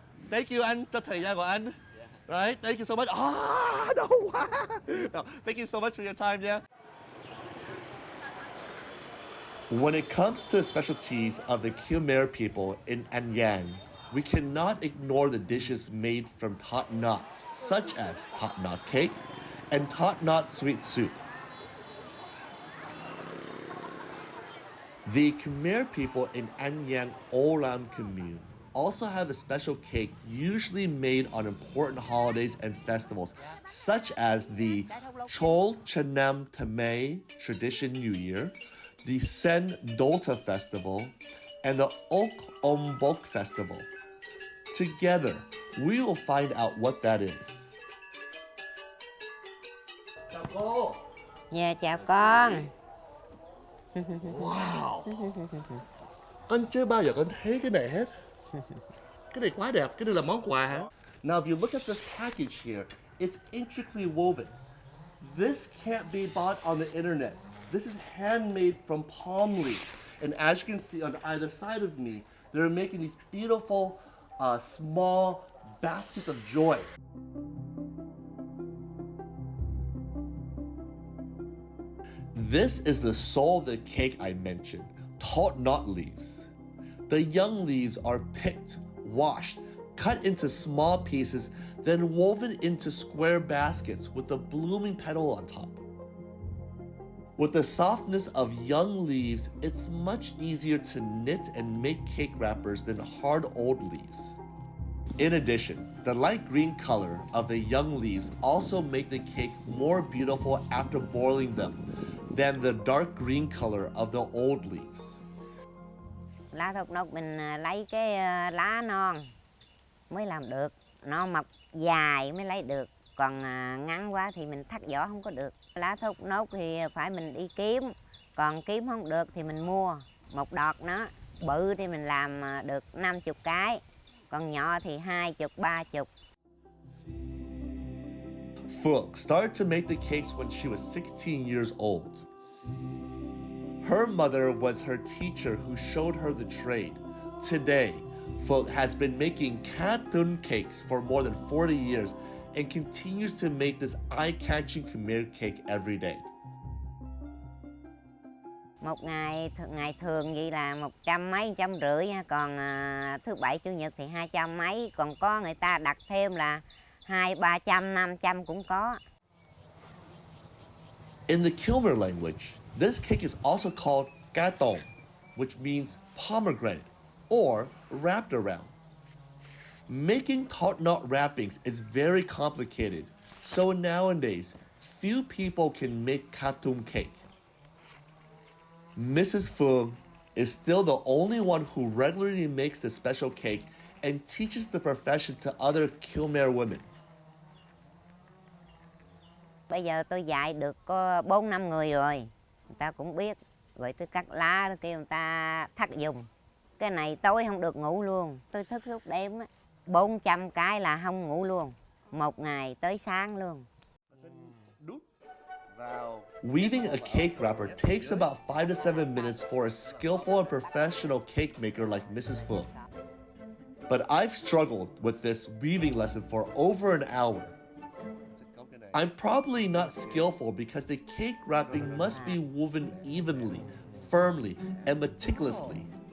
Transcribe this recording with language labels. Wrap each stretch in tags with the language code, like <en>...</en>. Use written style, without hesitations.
<en>Thank you</en> <vi>anh cho thời gian của anh.</vi> <en>Right? Thank you so much. Ah, no. No. Thank you so much for your time, yeah. When it comes to the specialties of the Khmer people in An Giang, we cannot ignore the dishes made from Thốt nốt, such as Thốt nốt cake and Thốt nốt sweet soup. The Khmer people in An Giang Olam commune also have a special cake usually made on important holidays and festivals, such as the Chol Chanam Tamay tradition New Year, the Sen Dolta Festival, and the Ok Ombok Festival. Together, we will find out what that is.</en> <vi>Chào cô. Dạ chào con.</vi> <en>Wow.</en> <vi>Con chưa bao giờ con thấy cái này hết. Cái này quá đẹp, cái này là món quà hả?</vi> <en>Now if you look at this package here, it's intricately woven. This can't be bought on the internet. This is handmade from palm leaves. And as you can see on either side of me, they're making these beautiful small baskets of joy. This is the soul of the cake I mentioned, Thốt nốt leaves. The young leaves are picked, washed, cut into small pieces, then woven into square baskets with a blooming petal on top. With the softness of young leaves, it's much easier to knit and make cake wrappers than hard old leaves. In addition, the light green color of the young leaves also make the cake more beautiful after boiling them than the dark green color of the old leaves.</en> <vi>Lá thốt nốt mình lấy cái lá non mới làm được, nó mọc dài mới lấy được, còn ngắn quá thì mình thắt vỏ không có được. Lá thốt nốt thì phải mình đi kiếm, còn kiếm không được thì mình mua. Một đọt nó bự thì mình làm được 50 cái, còn nhỏ thì 20, 30.</vi> <en>Phượng started to make the cakes when she was 16 years old. Her mother was her teacher who showed her the trade. Today, Phượng has been making cartoon cakes for more than 40 years and continues to make this eye-catching Khmer cake every day.</en> <vi>Một ngày thường vậy là 100 mấy, 150 nha, còn thứ bảy chủ nhật thì 200 mấy, còn có người ta đặt thêm là 200, 300, 500 cũng có.</vi> <en>In the Khmer language, this cake is also called gatong, which means pomegranate or wrapped around. Making thốt nốt wrappings is very complicated, so nowadays, few people can make cartoon cake. Mrs. Phượng is still the only one who regularly makes the special cake and teaches the profession to other Khmer women.</en> <vi>Bây giờ tôi dạy được có 4-5 người rồi, người ta cũng biết. Rồi tôi cắt lá, tôi kêu người ta thắt dùng. Cái này tối không được ngủ luôn, tôi thức suốt đêm á. 400 cái là không ngủ luôn, một ngày tới sáng luôn.</vi> <en>Weaving a cake wrapper takes about 5 to 7 minutes for a skillful and professional cake maker like Mrs. Phương. But I've struggled with this weaving lesson for over an hour. I'm probably not skillful because the cake wrapping must be woven evenly, firmly, and meticulously.</en>